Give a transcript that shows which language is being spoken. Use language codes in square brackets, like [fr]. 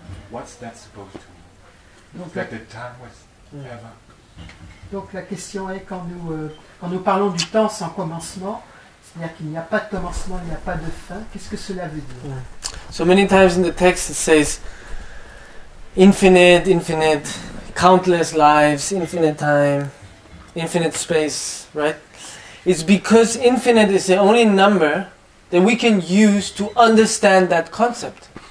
[en] What's that supposed to mean? [fr] Donc [en] That the time was ever. [fr] Donc la question est, quand nous parlons du temps sans commencement, c'est-à-dire qu'il n'y a pas de commencement, il n'y a pas de fin, qu'est-ce que cela veut dire? [en] So many times in the text it says infinite, infinite, countless lives, infinite time, infinite space, right? It's because infinite is the only number that we can use to understand that concept.